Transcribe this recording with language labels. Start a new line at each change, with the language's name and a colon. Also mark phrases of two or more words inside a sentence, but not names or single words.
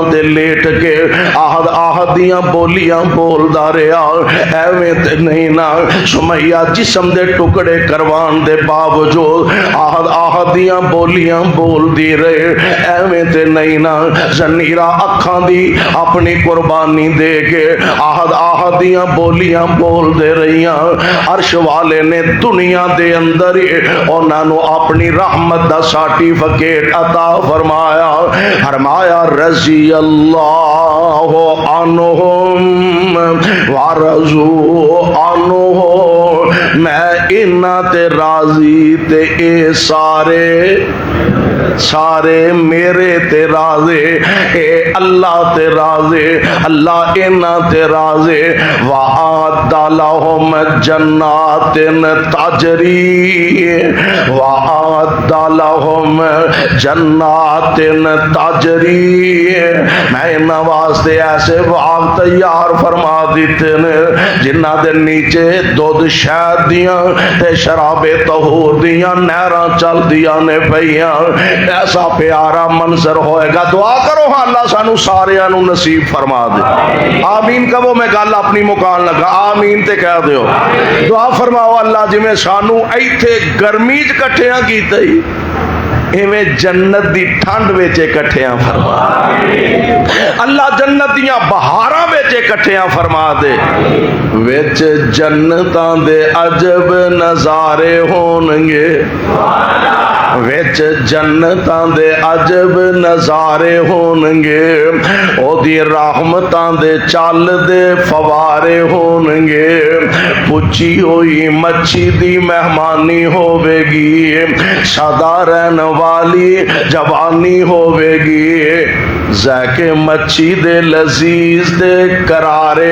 Punjabi: تے لیٹ کے آہد دیاں بولیاں بولدا رہیا، ایویں تے نہیں نا سمیہ جسم دے ٹکڑے کروان دے باوجود آہد دیاں بولیاں بول دی رہے، ایویں تے نہیں نا زنیرہ اکھاں دی اپنی قربانی دے کے آہد دیاں بولیاں بول دے رہیاں، عرش والے نے دنیا دے اندر انہاں نو اپنی رحمت دا سرٹیفکیٹ عطا فرمایا
Arabic: رضی اللہ عنہم ورضوا عنہ،
Punjabi: میں انہاں تے راضی تے اے سارے میرے تے راضی، اے اللہ تے راضی، اللہ انہاں تے راضی،
Arabic: وَأَعَدَّ لَهُمْ جَنَّاتٍ تَجْرِي وَأَعَدَّ لَهُمْ جَنَّاتٍ تَجْرِي،
Punjabi: میں انہاں واسطے ایسے باغ تیار فرما دیتے نے جنہاں دے نیچے دودھ شہد دیاں تے شراب طہور دیاں نہراں چل دیاں نے پئیاں، ایسا پیارا منظر ہوئے گا۔ دعا کرو ہاں اللہ سانو ساریاں نو نصیب فرما دے، آمین کہو، میں گل اپنی مکان لگا، آمین تے کہہ دیو، دعا فرماؤ اللہ جی میں سانو ایتھے گرمی چ کٹھیاں کیتے ہی ایویں جنت دی ٹھنڈ وچ اکٹھیاں فرما اللہ جنت دیاں بہاراں وچ اکٹھیاں فرما دے وچ جنتاں دے عجب نظارے ہونگے وچ جنتاں دے عجب نظارے ہونگے او دی رحمتاں دے چل دے فوارے ہونگے پچی ہوئی مچھی دی مہمانی ہوے گی سدا رہن والی جوانی ہوے گی ذائقے مچھی دے لذیذ دے کرارے